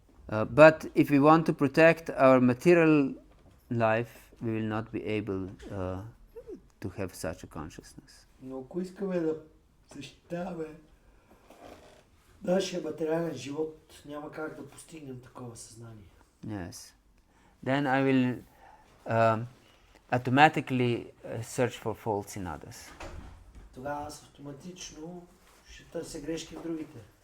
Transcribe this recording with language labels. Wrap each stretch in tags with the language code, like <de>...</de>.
<en>But if we want to protect our material life, we will not be able to have such a consciousness.</en> <bg>Но ако искаме да защитаваме нашия материален живот, няма как да постигнем такова съзнание.</bg> <en>Yes. Then I will automatically search for faults in others.</en> <bg>Тогава аз автоматично ще търся грешки в другите.</bg>